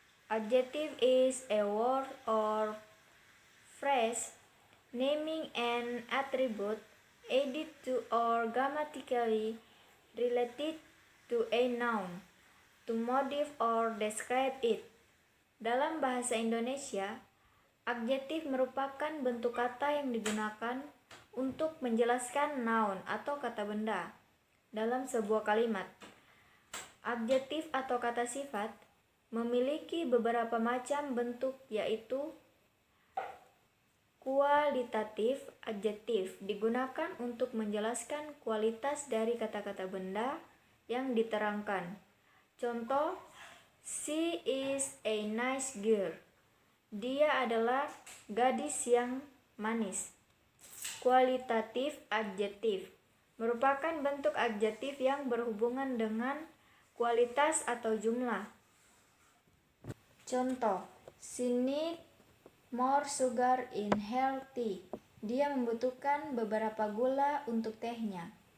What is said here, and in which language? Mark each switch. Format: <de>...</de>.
<en>Adjective is a word or phrase naming an attribute added to or grammatically related to a noun to modify or describe it.</en> <id>Dalam bahasa Indonesia, adjektif merupakan bentuk kata yang digunakan untuk menjelaskan noun atau kata benda dalam sebuah kalimat. Adjektif atau kata sifat memiliki beberapa macam bentuk, yaitu kualitatif. Adjektif digunakan untuk menjelaskan kualitas dari kata-kata benda yang diterangkan. Contoh,</id> <en>she is a nice girl.</en> <id>Dia adalah gadis yang manis. Kualitatif adjektif merupakan bentuk adjektif yang berhubungan dengan kualitas atau jumlah. Contoh,</id> <en>she need more sugar in her tea.</en> <id>Dia membutuhkan beberapa gula untuk tehnya.</id>